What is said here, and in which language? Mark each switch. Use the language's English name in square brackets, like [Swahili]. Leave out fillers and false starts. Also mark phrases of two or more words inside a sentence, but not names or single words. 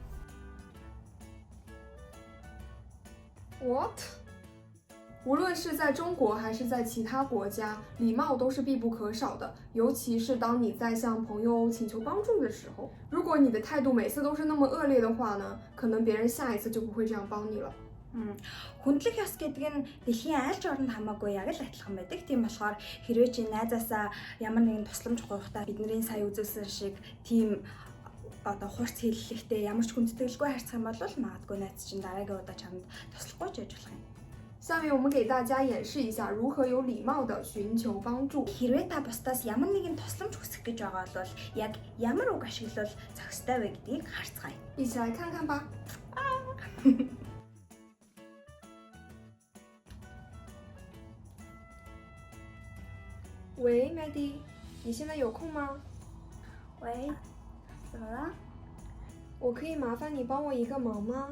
[Chinese] What？无论是在中国还是在其他国家，礼貌都是必不可少的，尤其是当你在向朋友请求帮助的时候。如果你的态度每次都是那么恶劣的话呢，可能别人下一次就不会这样帮你了。 [Mongolian] Хүндлэх ёс гэдэг нь дэлхийн аль ч оронд хамаагүй яг л адилхан байдаг. Тийм болохоор хэрвээ чи найзаасаа ямар нэгэн тусламж гуйхдаа бидний сая үзүүлсэн шиг тийм хурц хэллэхтэй ямар ч хүндэтгэлгүй харьцах юм бол магадгүй найз чинь дараагийн удаа чамд туслахгүй ч яж болох юм. [Chinese] 下面我们给大家演示一下如何有礼貌地寻求帮助。 [Mongolian] Хэрвээ та бусдаас ямар нэгэн тусламж хүсэх гэж байгаа бол яг ямар үг ашиглавал зохистой вэ гэдгийг харцгаая. [Chinese] 一起来看看吧。喂 ，Maddy， 你现在有空吗？喂，怎么了？我可以麻烦你帮我一个忙吗？